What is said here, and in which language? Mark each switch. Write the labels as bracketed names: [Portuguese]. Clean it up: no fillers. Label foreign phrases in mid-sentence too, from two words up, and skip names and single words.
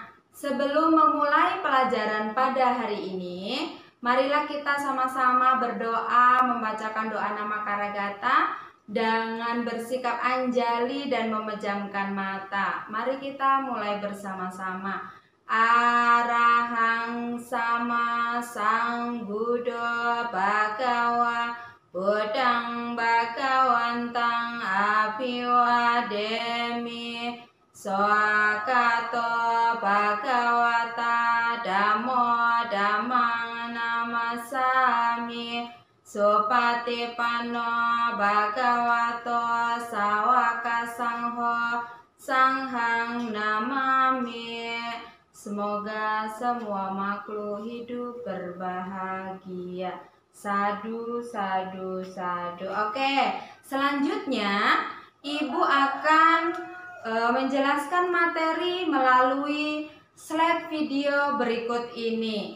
[Indonesian] Sebelum memulai pelajaran pada hari ini, marilah kita sama-sama berdoa, membacakan doa nama Karagata dengan bersikap anjali dan memejamkan mata. Mari kita mulai bersama-sama. [Pali] Arahang sama sang Buddha Bhagawa Buddhang Bhagawantang Abhiwademi Swakato Bhagawata Dhammo Dhammang Namasami Supatipanno Bhagavato Sawaka Sangho Sanghang Namami. [Indonesian] Semoga semua makhluk hidup berbahagia. [Pali] Sadu, sadu, sadu. [Indonesian] Oke, selanjutnya Ibu akan menjelaskan materi melalui slide video berikut ini.